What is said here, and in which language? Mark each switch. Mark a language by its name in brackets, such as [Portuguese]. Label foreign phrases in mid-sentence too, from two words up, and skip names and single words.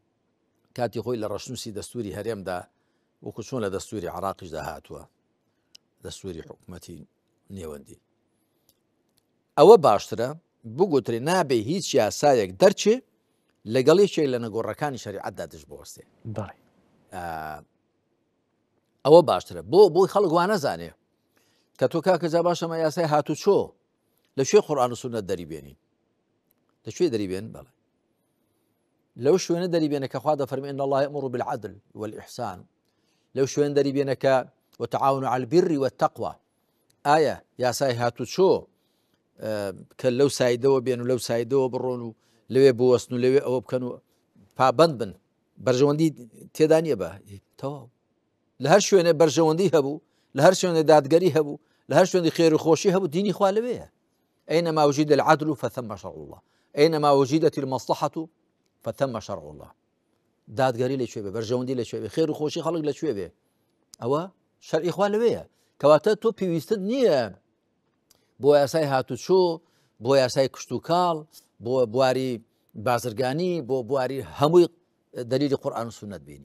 [Central Kurdish] کاتی خۆی لە ڕەشنووسی دەستوری هەرێمدا وەکو چۆن لە دەستوری عێراقیشدا هاتووە دەستوری حکوومەتی نێوەندی ئەوە باشترە بگوترێ نابێ هیچ یاسایەک دەرچێ لەگەڵ یەکێک لە نەگۆڕەکانی شەریعەتدا دەست بوەستێ ئەوە باشترە بۆی خەڵک وانە زانێ کە تۆ کاکەجا باشەمە یاسای هاتو چۆ لەکوێ قورئان و سونەت دەریبێنین لەکوێ دەریبێن بەڵێ لەو شوێنە دەریبێنە کە خوا دەفەرمێ [Arabic] إن الله يأمر بالعدل والإحسان [Central Kurdish] لەو شوێن دەریبێنە کە [Arabic] وتعاونوا على البر والتقوى [Central Kurdish] ئایا یاسای هاتو چۆ کە لەو سایدەوە بێن و لەو سایدەوە بڕۆن و لەوێ بوەستن و لەوێ ئەوە بکەن و پابەند بن بەرژەوەندی تێدا نییە بە تەواو لە هەر شوێنێ بەرژەوەندی هەبوو لە هەر شوێنێ دادگەری هەبوو لە هەر شوێنی خێر و خۆشی هەبوو دینی خوا لەوەیە [Arabic] أينما وجد العدل فثم شرع الله أينما وجدت المصلحة فثم شرع الله [Central Kurdish] دادگەری لەکوێ بێ بەرژەوەندی لەکوێ بێ خێر و خۆشی خەڵک لەکوێ بێ ئەوە شەرعی خوا لەوەیە کەواتە تۆ پێویستت نییە بۆ یاسای هاتوچۆ بۆ یاسای کشت و کاڵ بۆ بواری بازرگانی بۆ بواری هەمووی دەلیلی قورئان و سونەت بینی